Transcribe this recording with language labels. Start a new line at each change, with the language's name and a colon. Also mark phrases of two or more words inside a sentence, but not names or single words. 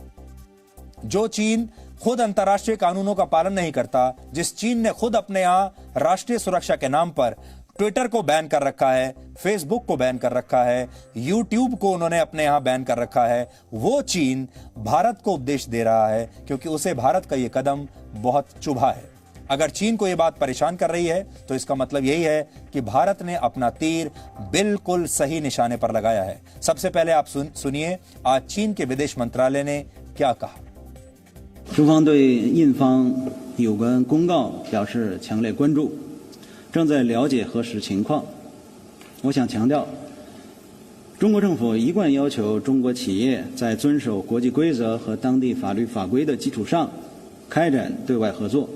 Hindi: जो चीन खुद अंतर्राष्ट्रीय कानूनों का पालन नहीं करता, जिस चीन ने खुद अपने यहां राष्ट्रीय सुरक्षा के नाम पर ट्विटर को बैन कर रखा है, फेसबुक को बैन कर रखा है, यूट्यूब को उन्होंने अपने यहां बैन कर रखा है, वो चीन भारत को उपदेश दे रहा है क्योंकि उसे भारत का यह कदम बहुत चुभा है। अगर चीन को यह बात परेशान कर रही है तो इसका मतलब यही है कि भारत ने अपना तीर बिल्कुल सही निशाने पर लगाया है। सबसे पहले आप सुनिए आज चीन के विदेश मंत्रालय ने क्या कहा।
Chinese: 中方对印方有关公告表示强烈关注，正在了解核实情况。我想强调，中国政府一贯要求中国企业在遵守国际规则和当地法律法规的基础上开展对外合作。